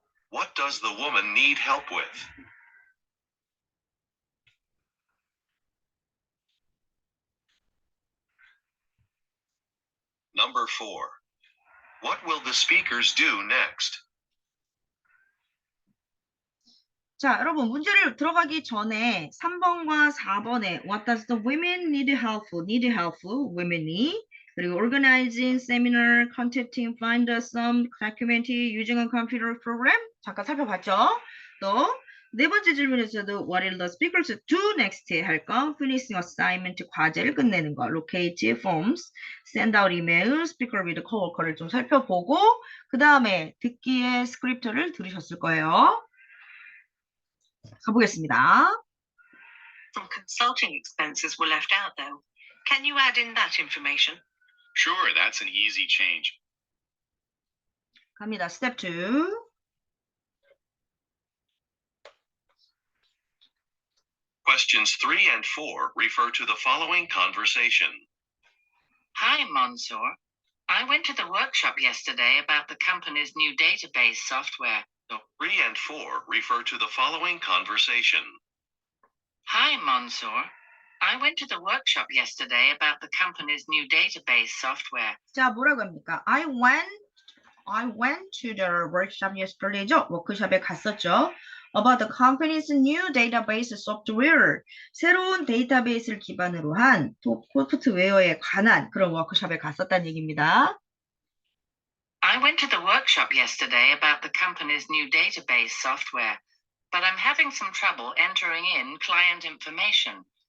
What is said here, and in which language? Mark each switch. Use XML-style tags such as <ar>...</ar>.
<en>What does the woman need help with? Number 4. What will the speakers do next?</en> <ko>자, 여러분 문제를 들어가기 전에 3번과 4번에</ko> <en>What does the women need help? Need help, women이 그리고 organizing seminar, contacting, find some document, using a computer program</en> <ko>잠깐 살펴봤죠?</ko> <en>또 네 번째 질문에서도 What will the speakers do next 할 거, finishing assignment</en> <ko>과제를 끝내는 거,</ko> <en>locate forms, send out email, speaker with coworker를</en> <ko>좀 살펴보고 그 다음에 듣기의 스크립트를 들으셨을 거예요. 가보겠습니다.</ko> <en>Some consulting expenses were left out, though. Can you add in that information? Sure, that's an easy change.</en> <ko>갑니다. 스텝 2.</ko> <en>Questions 3 and 4 refer to the following conversation. Hi, Mansoor. I went to the workshop yesterday about the company's new database software. 3 and 4 refer to the following conversation. Hi, Mansoor. I went to the workshop yesterday about the company's new database software.</en> <ko>자, 뭐라고 합니까?</ko> <en>I went to the workshop yesterday죠.</en> <ko>워크숍에 갔었죠.</ko> <en>About the company's new database software.</en> <ko>새로운 데이터베이스를 기반으로 한 소프트웨어에 관한 그런 워크숍에 갔었다는 얘기입니다.</ko> <en>I went to the workshop yesterday about the company's new database software, but I'm having some trouble entering in client information.</en>